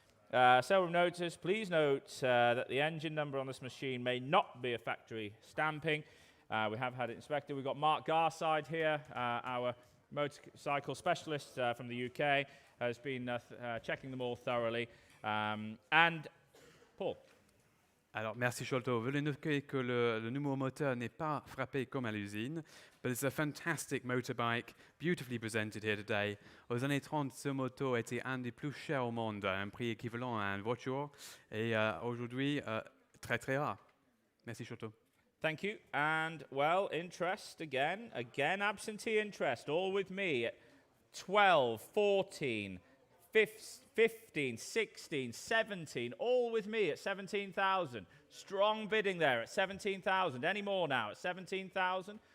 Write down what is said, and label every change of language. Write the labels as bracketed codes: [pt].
[en] Slr notice, please note that the engine number on this machine may not be a factory stamping. We have had it inspected. We've got Mark Garside here, our motorcycle specialist from the UK, has been checking them all thoroughly. And Paul. [fr] Alors, merci Sholto. Veuillez noter que le nouveau moteur n'est pas frappé comme à l'usine, [en] but it's a fantastic motorbike, beautifully presented here today. [fr] Aux années 30, ce moto était un des plus chers au monde, à un prix équivalent à une voiture, et aujourd'hui, très très rare. Merci Sholto. [en] Thank you. And, well, interest again, absentee interest, all with me at 12, 14, 15, 16, 17, all with me at 17,000. Strong bidding there at 17,000. Any more now at 17,000?